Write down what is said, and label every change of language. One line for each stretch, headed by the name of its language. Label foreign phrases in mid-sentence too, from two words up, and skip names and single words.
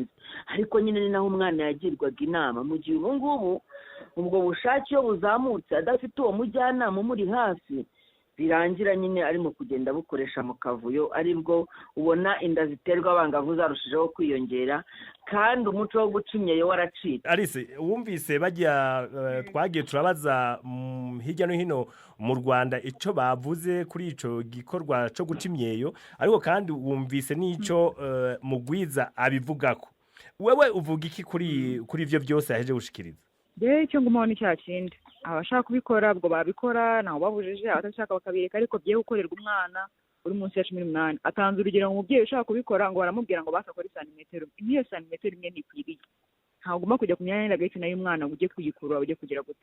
Kinyarwanda: Ariko nyine ni naho umwana yagirwaga inama. Mu gihe ubu ngubu ubwo bushake iyo buzamutse adafite uwo mujyanama umuri hafi, birangira nyine arimo kugenda bukoresha mu kavuyo aribwo ubona inda ziterwa abangavu zarushijeho kwiyongera kandi umuco wo guca imyeyo waracitse.
Rundi: Alice wumvise bajya twagiye turabaza hirya no hino mu Rwanda ico bavuze kuri ico gikorwa cyo guca imyeyo ariko kandi wumvise n'ico Mugwiza abivugako. Wewe uvuga iki kuri ivyo byose yaheje gushikiriza?
Kinyarwanda: Icyo ngumaho ni cya kindi abashaka kubikora ubwo babikora ntaho babujije, abatashaka bakabireka, ariko bye gukorerwa umwana uri munsi ya 18. Atanze urugero umubyeyi ushaka kubikora ngo baramubwira ngo basakore santimetero, niyo santimetero imwe ntikwiriye. Ntagomba kujya ku myanya y'agahita nayo umwana ujye kuyikurura ujye kugira gute.